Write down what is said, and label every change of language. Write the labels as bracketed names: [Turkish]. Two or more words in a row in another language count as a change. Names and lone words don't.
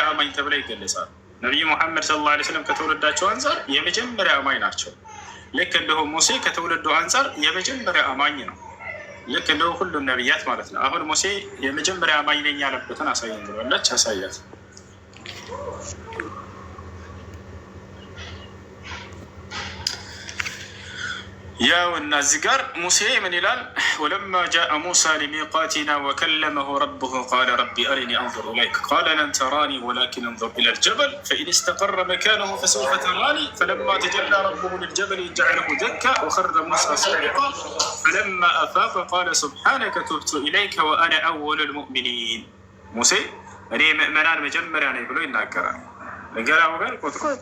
[Amharic] አማኝ ተብለው ይገለጻሉ። ነቢዩ ሙሐመድ [Arabic] صلى الله عليه وسلم [Amharic] ከትውልዳቸው አንጻር የመጀመሪያ አማኝ ናቸው። ልክ እንደሁ ሙሴ ከትውልዱ አንጻር የመጀመሪያ አማኝ ነው። ልክ እንደሁ ሁሉም ነቢያት ማለት ነው። አሁን ሙሴ የመጀመሪያ አማኝ ነኝ ያለበትን አሳየን ብላለች። አሳያት። ያው እና እዚህ ጋር ሙሴ ምን ይላል? [Arabic] ولما جاء موسى لميقاتنا وكلمه ربه قال رب أرني أنظر إليك قال لن تراني ولكن انظر إلى الجبل فإن استقر مكانه فسوف تراني فلما تجلى ربه للجبل جعله دكا وخر موسى صعقا فلما أفاق قال سبحانك تبت إليك وأنا أول المؤمنين። [Amharic] ሙሴ እኔ ምእመናን መጀመሪያ ነኝ ብሎ ይናገራል። ነገራ ወገን ቁጥሩ